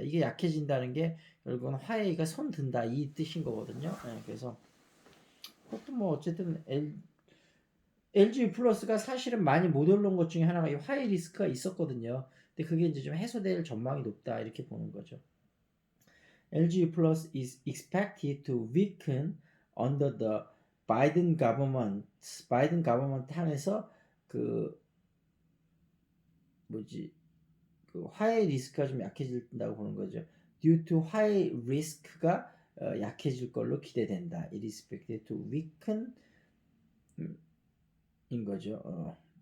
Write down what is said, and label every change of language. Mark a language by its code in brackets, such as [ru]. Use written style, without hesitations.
[ko] 이게 약해진다는 게 결국은 화해가 손 든다 이 뜻인 거거든요. 그래서 그것도 뭐 어쨌든 LG 플러스가 사실은 많이 못 올라온 것 중에 하나가 이 화해 리스크가 있었거든요. 근데 그게 이제 좀 해소될 전망이 높다 이렇게 보는 거죠. [en] LG Plus is expected to weaken under the Biden government. [ko] 바이든 가버먼트 하에서 그 뭐지 그 화해 리스크가 좀 약해진다고 보는 거죠. [en] Due to [ko] 화해 리스크가 약해질 걸로 기대된다. [en] It is expected to weaken [ko] 인 거죠.